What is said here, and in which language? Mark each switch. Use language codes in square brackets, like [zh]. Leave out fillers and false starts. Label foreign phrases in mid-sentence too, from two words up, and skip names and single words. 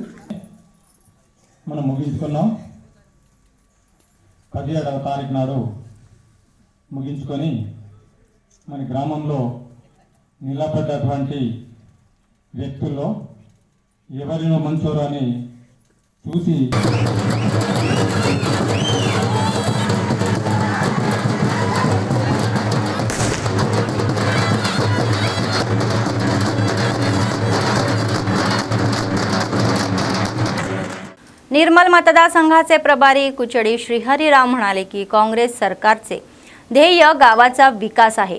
[te] మనం ముగించుకున్నాం. 17వ తారీఖు నాడు ముగించుకొని మన గ్రామంలో నిలబడ్డటువంటి వ్యక్తుల్లో ఎవరినో మంచోరు అని చూసి [mr] निर्मल मतदारसंघाचे प्रभारी कुचडी श्रीहरीराव म्हणाले की काँग्रेस सरकारचे ध्येय गावाचा विकास आहे.